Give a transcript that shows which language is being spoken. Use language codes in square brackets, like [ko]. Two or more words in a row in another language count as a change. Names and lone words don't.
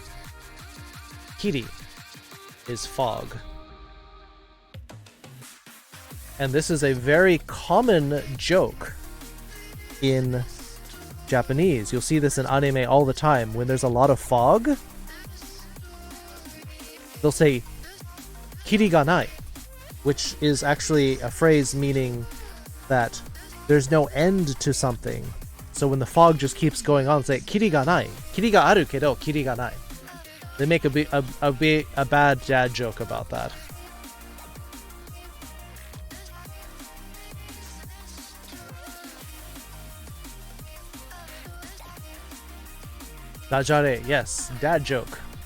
[en] Kiri is fog. And this is a very common joke in Japanese. You'll see this in anime all the time. When there's a lot of fog, they'll say [ja] kiri ga nai, [en] which is actually a phrase meaning that there's no end to something. So when the fog just keeps going on, say [ja] kiri ga nai, kiri ga aru kedo kiri ga nai. [en] They make a bad dad joke about that. Dajare, yes, dad joke.